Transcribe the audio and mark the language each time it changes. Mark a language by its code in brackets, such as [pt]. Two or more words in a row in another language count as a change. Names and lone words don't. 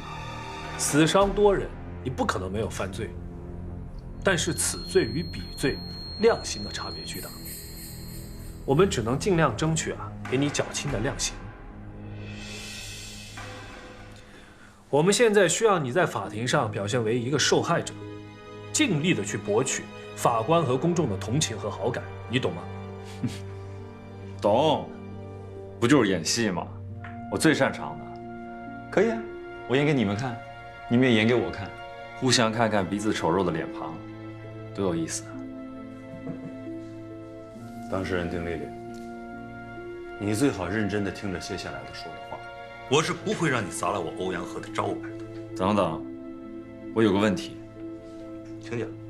[zh] 死傷多人，你不可能沒有犯罪，但是此罪與彼罪量刑的差別巨大。我們只能盡量爭取給你較輕的量刑。我們現在需要你在法庭上表現為一個受害者，盡力的去博取法官和公眾的同情和好感，你懂嗎？懂，不就是演戲嗎？我最擅長的。可以啊，我演給你們看，你們也演給我看，互相看看彼此醜陋的臉龐，多有意思啊！當事人丁麗麗，你最好認真的聽着接下來的說的話。我是不會讓你砸了我歐陽和的招牌的。等等，我有個問題，請講。